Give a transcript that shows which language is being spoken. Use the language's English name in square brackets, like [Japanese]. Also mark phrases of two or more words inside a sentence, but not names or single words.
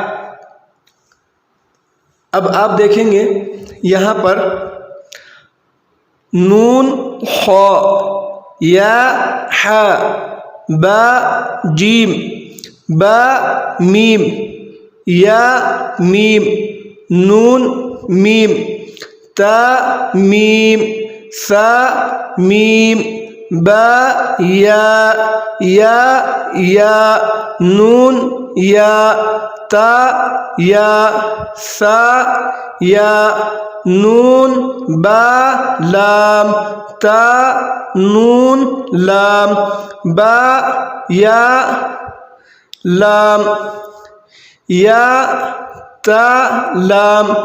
[Urdu] اب آپ دیکھیں گے یہاں پر نون خا، یا حا، با جیم، با میم، یا میم، نون میم، تا میم، ثا میم، با یا، نون یا، تا یا، ثا یا، نون با لام، تا نون لام، با یا لام، یا تا لام،